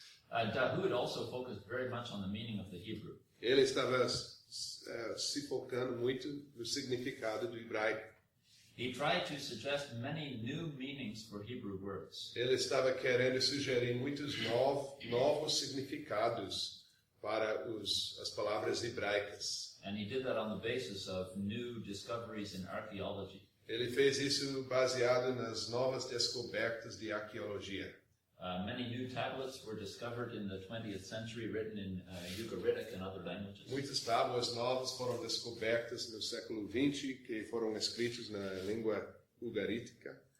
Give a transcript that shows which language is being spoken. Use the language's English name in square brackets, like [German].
[English] Dahoud also focused very much on the meaning of the Hebrew. [Portuguese] Ele estava se focando muito no significado do hebraico. [English] He tried to suggest many new meanings for Hebrew words. [Portuguese] Ele estava querendo sugerir muitos novos significados para as palavras hebraicas. [English] And he did that on the basis of new discoveries in archaeology. [Portuguese] Ele fez isso baseado nas novas descobertas de arqueologia. [English] Many new tablets were discovered in the 20th century, written in Ugaritic and other languages. [Portuguese] Muitas tábuas novas foram descobertas no século XX que foram escritas na língua ugarítica.